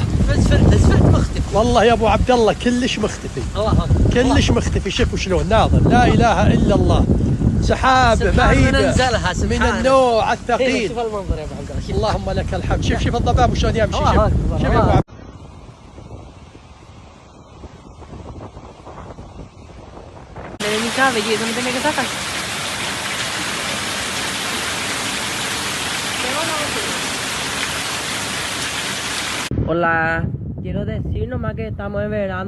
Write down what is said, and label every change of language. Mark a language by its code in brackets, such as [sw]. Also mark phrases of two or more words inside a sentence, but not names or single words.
[ar] زفت مختفي والله يا ابو عبد الله كلش مختفي. الله اكبر كلش مختفي. شوفوا شلون ناظر. لا اله الا الله. سحاب مهيبه من النوع الثقيل. شوف المنظر يا ابو عبد الله. اللهم لك الحمد. شوف الضباب وشلون يمشي. شوف يا ابو عبد. [es] Hola, quiero decir nomás que estamos en verano.